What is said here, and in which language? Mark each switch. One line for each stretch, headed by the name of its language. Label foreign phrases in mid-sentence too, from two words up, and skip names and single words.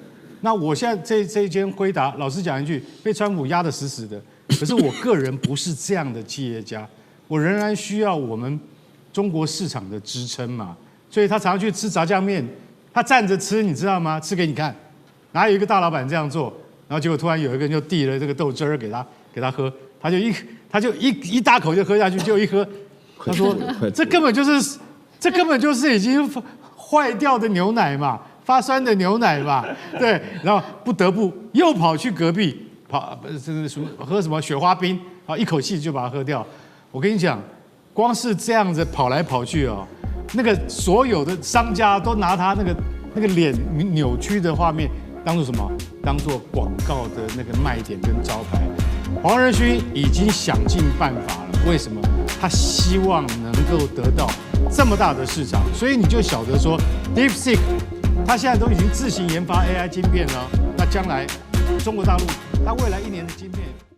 Chinese: 那我現在這一間輝達，老實講一句，被川普壓得死死的。可是我個人不是這樣的企業家，我仍然需要我們中國市場的支撐嘛。所以他常常去吃炸醬麵，他站着吃，你知道嗎？吃給你看。哪有一個大老闆這樣做？然後結果突然有一個人就遞了這個豆汁兒給他喝，他就一大口就喝下去，就一喝，他說這根本就是已經壞掉的牛奶嘛，發酸的牛奶嘛，對，然後不得不又跑去隔壁喝什麼雪花冰，然後一口氣就把它喝掉。我跟你講，光是這樣子跑來跑去哦，那個所有的商家都拿他那個臉扭曲的畫面當做什麼？當做廣告的那個賣點跟招牌。黃仁勳已經想盡辦法了，為什麼？他希望能夠得到這麼大的市場，所以你就曉得說 ，DeepSeek 他現在都已經自行研發 AI 晶片了，那將來中國大陸它未來1年的晶片。